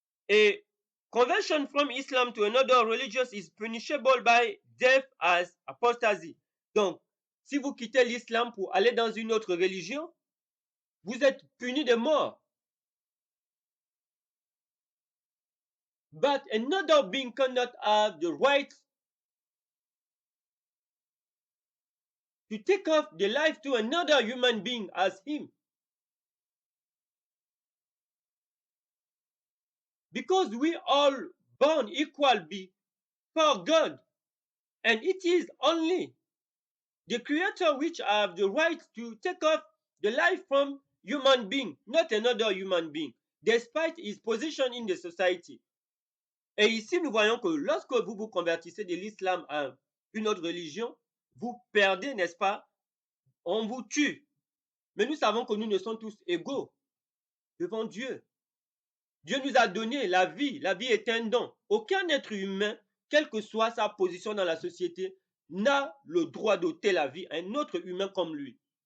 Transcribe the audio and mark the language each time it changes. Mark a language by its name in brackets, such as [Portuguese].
[English] A conversion from Islam to another religion is punishable by death as apostasy. [French] Donc, si vous quittez l'islam pour aller dans une autre religion, vous êtes puni de mort. [English] But another being cannot have the right to take off the life to another human being as him. Because we all born equal before God. And it is only the creator which have the right to take off the life from human being, not another human being, despite his position in the society. [French] Et ici, nous voyons que lorsque vous vous convertissez de l'islam à une autre religion, vous perdez, n'est-ce pas? On vous tue. Mais nous savons que nous ne sommes tous égaux devant Dieu. Dieu nous a donné la vie. La vie est un don. Aucun être humain, quelle que soit sa position dans la société, n'a le droit d'ôter la vie à un autre humain comme lui.